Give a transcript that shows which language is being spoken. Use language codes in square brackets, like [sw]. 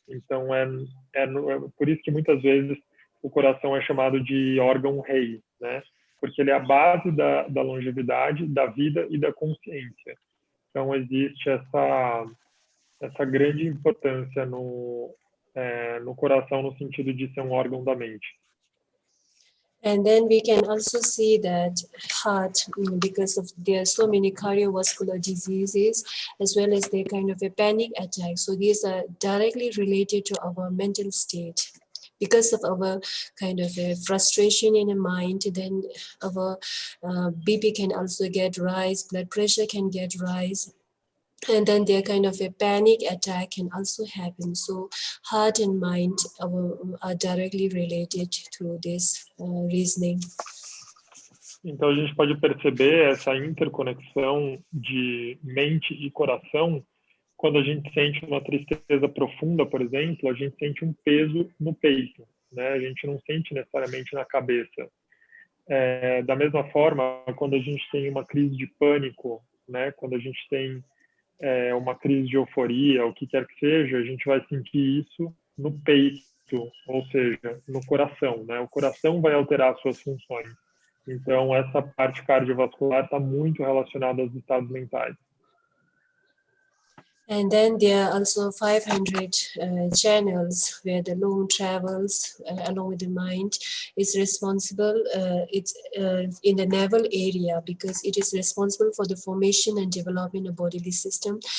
[pt] Então, por isso que muitas vezes o coração é chamado de órgão rei, né? Porque ele é a base da longevidade, da vida e da consciência. Então, existe essa grande importância no coração, no sentido de ser um órgão da mente. [en] And then we can also see that heart, because of there are so many cardiovascular diseases, as well as the kind of a panic attack. So these are directly related to our mental state. Because of our kind of a frustration in the mind, then our BP can also get rise, blood pressure can get rise, and then their kind of a panic attack can also happen. So heart and mind are directly related to this reasoning. [pt] Então, a gente pode perceber essa interconexão de mente e coração. Quando a gente sente uma tristeza profunda, por exemplo, a gente sente um peso no peito, né? A gente não sente necessariamente na cabeça. Da mesma forma, quando a gente tem uma crise de pânico, né? Quando a gente tem uma crise de euforia, o que quer que seja, a gente vai sentir isso no peito, ou seja, no coração, né? O coração vai alterar suas funções. Então, essa parte cardiovascular está muito relacionada aos estados mentais. [en] And then there are also 500 channels where the lung travels along with the mind. Is responsible, it's in the navel area, because it is responsible for the formation and development of bodily system.